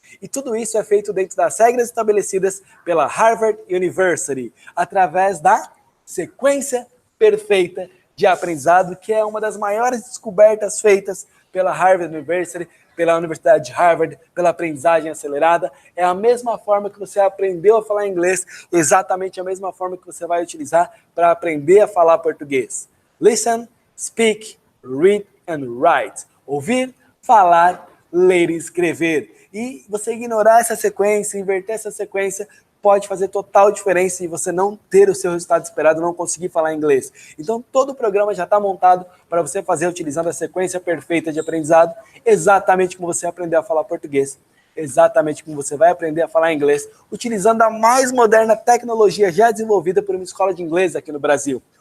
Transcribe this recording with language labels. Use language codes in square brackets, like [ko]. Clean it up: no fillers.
[pt] E tudo isso é feito dentro das regras estabelecidas pela Harvard University, através da sequência perfeita de aprendizado, que é uma das maiores descobertas feitas pela Harvard University, pela Universidade de Harvard, pela aprendizagem acelerada. É a mesma forma que você aprendeu a falar inglês, exatamente a mesma forma que você vai utilizar para aprender a falar português. [en] Listen, speak, read and write. [pt] Ouvir, falar, ler e escrever. E você ignorar essa sequência, inverter essa sequência, pode fazer total diferença e você não ter o seu resultado esperado, não conseguir falar inglês. Então, todo o programa já está montado para você fazer utilizando a sequência perfeita de aprendizado, exatamente como você aprendeu a falar português, exatamente como você vai aprender a falar inglês, utilizando a mais moderna tecnologia já desenvolvida por uma escola de inglês aqui no Brasil.